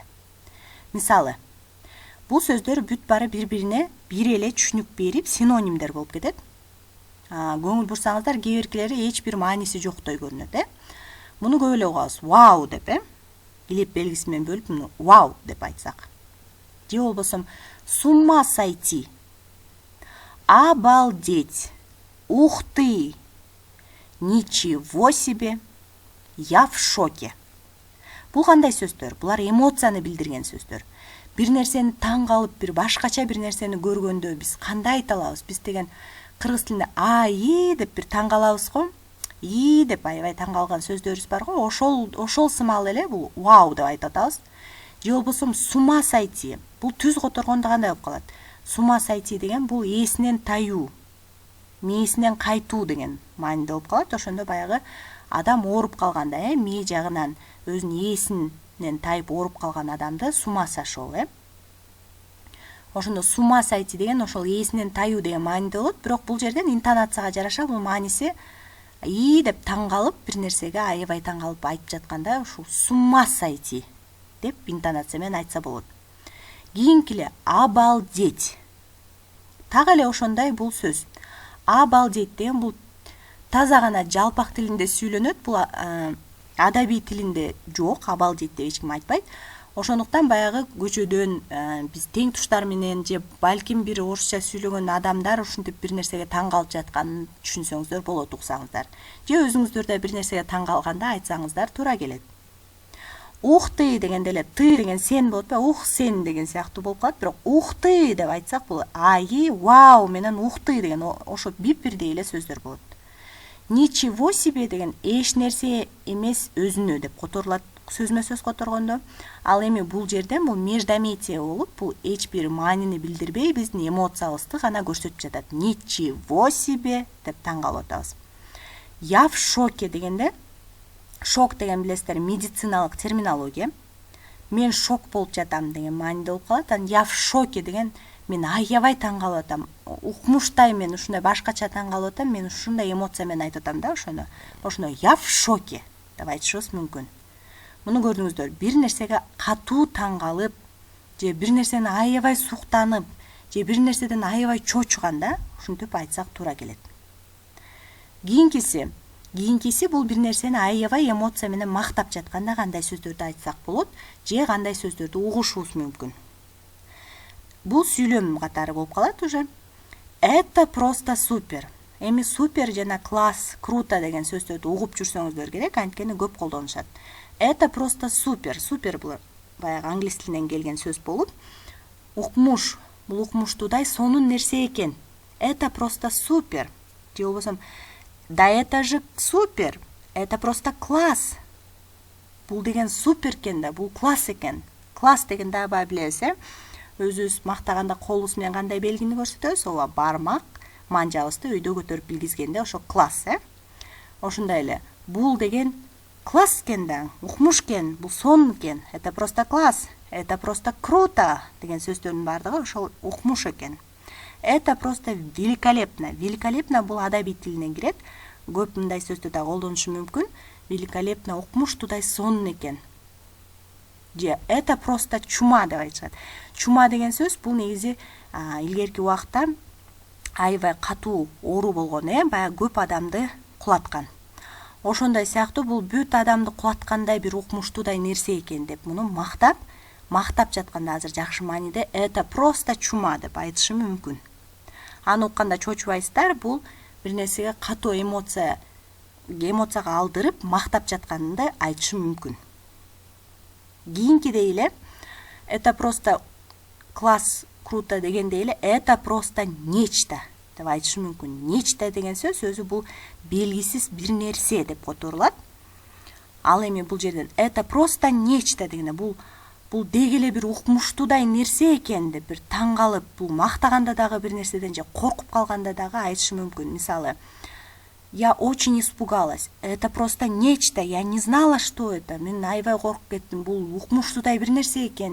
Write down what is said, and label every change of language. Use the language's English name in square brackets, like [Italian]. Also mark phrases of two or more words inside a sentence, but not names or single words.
[Kyrgyz] Мисалы, бул сөздөр бүт бары бири-бирине бир эле түшүнүк берип, синонимдер болуп кетет. Көңүл бурсаңыздар, кээ биркилери эч бир мааниси жоктой көрүнөт, Муну көп эле угабыз. Вау деп, илеп белгиси менен бөлүп, муну вау деп айтсак. Же болбосо [Russian] с ума сойти, обалдеть, ух ты, ничего себе, я в шоке. [Kyrgyz] Бул кандай сөздөр? Булар эмоцияны билдирген сөздөр. Бир нерсени таң калып, бир башкача бир нерсени көргөндө биз кандай айта алабыз? Биз деген кыргыз тилинде ай деп бир таң калабыз го. И деп аябай таң калган сөздөрүбүз бар го. Ошол сымал эле бул вау деп айтып атабыз. Же болбосо [Russian] с ума сойти. [Kyrgyz] Бул түз которгондо кандай болуп калат? [Russian] С ума сойти [Kyrgyz] деген бул эсинен таюу, мээсинен кайтуу деген мааниде болуп калат. Ошондо баягы адам ооруп калганда, мээ жагынан өзүнүн эсинен тайып ооруп калган адамды [Russian] с ума сошел, [Kyrgyz] Ошондо [Russian] с ума сойти [Kyrgyz] деген ошол эсинен таюу деген мааниде болот, бирок бул жерден интонацияга жараша бул мааниси и деп таң калып, бир нерсеге аябай таң калып айтып жатканда ушул [Russian] с ума сойти [Kyrgyz] деп интонация менен айтса болот. Кийинкиле обалдеть. Так эле ошондой бул сөз. Обалдеть деген бул таза гана жалпак тилинде сүйлөнөт. Бул адабий тилинде жок, обалдеть деп эч ким айтпайт. Ошондуктан баягы көчөдөн биз тең туштар менен же балким бир орусча сүйлөгөн адамдар ушинтип бир нерсеге таң калып жатканын түшүнсөңүздөр болот, уксаңыздар. Же өзүңүздөр да бир нерсеге таң калганда айтсаңыздар туура келет. [Russian] Ух ты [Kyrgyz] дегенде эле ты деген сен болот ба? Ух сен деген сыяктуу болуп калат, бирок [Russian] ух ты [Kyrgyz] деп айтсак бул ай, вау менен [Russian] ух ты [Kyrgyz] деген ошо бип-бирдей эле сөздөр болот. [Russian] Ничего себе [Kyrgyz] деген эч нерсе эмес өзүнө деп которулат. сөзмө сөз которгондо. Ал эми бул жерден бул междометие болуп, бул эч бир маанини билдирбей биздин эмоциябызды гана көрсөтүп жатат. [Russian] Ничего себе [Kyrgyz] деп таң калып атабыз. [Russian] Я в шоке [Kyrgyz] дегенде, шок деген билесиздер медициналык терминология. Мен шок болуп жатам деген мааниде болуп калат. [Russian] Я в шоке [Kyrgyz] деген мен аябай таң калып атам. Укмуштай мен ушундай башкача таң калып атам. Мен ушундай эмоция менен айтып атам да ошону. Ошону [Russian] я в шоке [Kyrgyz] деп айтышыбыз мүмкүн. Муну көрдүңүздөр, бир нерсеге катуу таң калып, же бир нерсени аябай суктанып, же бир нерседен аябай чочуганда ушинтип айтсак туура келет. Кийинкиси бул бир нерсени аябай эмоция менен мактап жатканда кандай сөздөрдү айтсак болот, же кандай сөздөрдү угушубуз мүмкүн. Бул сүйлөм катары болуп калат уже. [Russian] Это просто супер. [Kyrgyz] Эми супер жана класс, круто деген сөздөрдү угуп жүрсөңүздөр керек, анткени көп колдонушат. [Russian] Это просто супер. [Kyrgyz] Супер бул баягы англис тилинен келген сөз болуп, укмуш, бул укмуштуудай сонун нерсе экен. [Russian] Это просто супер. [Kyrgyz] Же болбосо [Russian] да это же супер. Это просто класс. [Kyrgyz] Бул деген супер экен да, бул класс экен. Класс деген да баа билебиз, өзүбүз мактаганда колубуз менен кандай белгини көрсөтөбүз? Ооба, бармак, манжабызды өйдө көтөрүп билгизгенде ошо класс, Ошондой эле, бул деген класс экен да, укмуш экен, бул сонун экен. [Russian] Это просто класс, это просто круто [Kyrgyz] деген сөздөрдүн баардыгы ошол укмуш экен. [Russian] Это просто великолепно. [Kyrgyz] Великолепно бул адабий тилинен кирет. Көп мындай сөздү да колдонушу мүмкүн. Великолепно укмуштуудай сонун экен. Же [Russian] это просто чума [Kyrgyz] деп айтышат. Чума деген сөз бул негизи илгерки убакта аябай катуу оору болгон, баягы көп адамды кулаткан. Ошондой сыяктуу бул бүт адамды кулаткандай бир укмуштуудай нерсе экен деп муну мактап жатканда азыр жакшы мааниде [Russian] это просто чума [Kyrgyz] деп айтышы мүмкүн. Аны укканда чочубайсыздар, бул бир нерсеге катуу эмоцияга алдырып мактап жатканында айтышы мүмкүн. Кийинкидей эле [Russian] это просто класс, круто [Kyrgyz] дегендей эле [Russian] это просто нечто [Kyrgyz] деп айтышы мүмкүн. Нечто деген сөз өзү бул белгисиз бир нерсе деп которулат. Ал эми бул жерден [Russian] это просто нечто [Kyrgyz] дегенде бул деги эле бир укмуштуудай нерсе экен деп бир таң калып, бул мактаганда дагы бир нерседен же коркуп калганда дагы айтышы мүмкүн. Мисалы, [Russian] я очень испугалась. Это просто нечто. Я не знала, что это. [Kyrgyz] Мен аябай коркуп кеттим. Бул укмуштуудай бир нерсе экен.